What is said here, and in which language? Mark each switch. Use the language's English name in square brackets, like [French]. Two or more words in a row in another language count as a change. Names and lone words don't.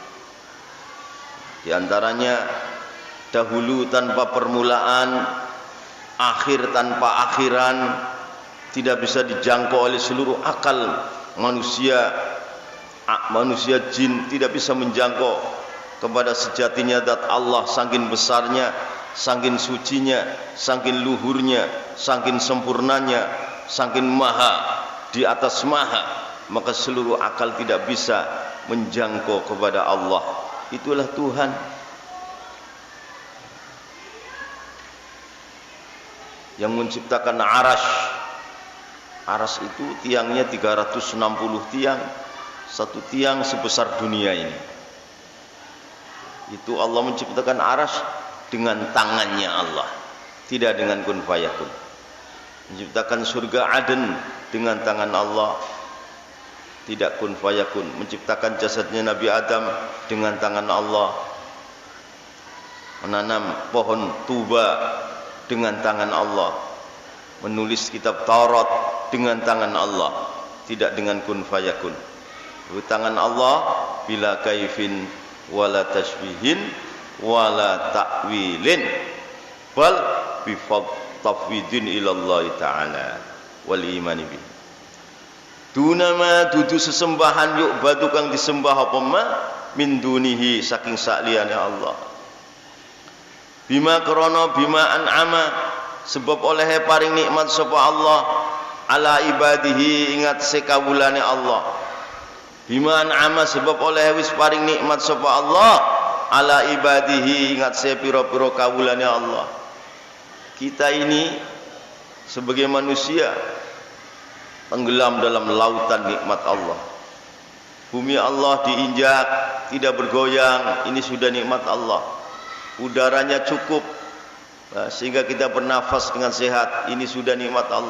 [Indonesian] Di antaranya dahulu tanpa permulaan, akhir tanpa akhiran, tidak bisa dijangkau oleh seluruh akal manusia. Manusia jin tidak bisa menjangkau kepada sejatinya zat Allah, saking besarnya, saking sucinya, saking luhurnya, saking sempurnanya, saking maha di atas maha, maka seluruh akal tidak bisa menjangkau kepada Allah. Itulah Tuhan. Yang menciptakan arash. Arash itu tiangnya 360 tiang. Satu tiang sebesar dunia ini. Itu Allah menciptakan arash dengan tangannya Allah, tidak dengan [Arabic] كن فيكون. [Indonesian] Menciptakan surga Aden dengan tangan Allah, tidak [Arabic] كن فيكون. [Indonesian] Menciptakan jasadnya Nabi Adam dengan tangan Allah. Menanam pohon tuba dengan tangan Allah. Menulis kitab Taurat dengan tangan Allah, tidak dengan [Arabic] كن فيكون. [Indonesian] Tangan Allah [Arabic] بلا كيف ولا تشبيه ولا تأويل بل بالتفويض إلى الله تعالى والإيمان به. [Javanese] Dunama dudu sesembahan yu'badu kang disembah apa [Arabic] ما من دونه [Javanese] saking sakliyane Allah. Bima krana [Arabic] بما أنعم [Javanese] sebab oleh paring nikmat sapa Allah [Arabic] على عباده [Javanese] ingat sekawulane Allah. [Arabic] بما أنعم [Javanese] sebab oleh wis paring nikmat sapa Allah [Arabic] على عباده [Javanese] ingat sepira-pira kawulane Allah. [Indonesian] Kita ini sebagai manusia tenggelam dalam lautan nikmat Allah. Bumi Allah diinjak tidak bergoyang, ini sudah nikmat Allah. Udaranya cukup sehingga kita bernafas dengan sehat, ini sudah nikmat Allah.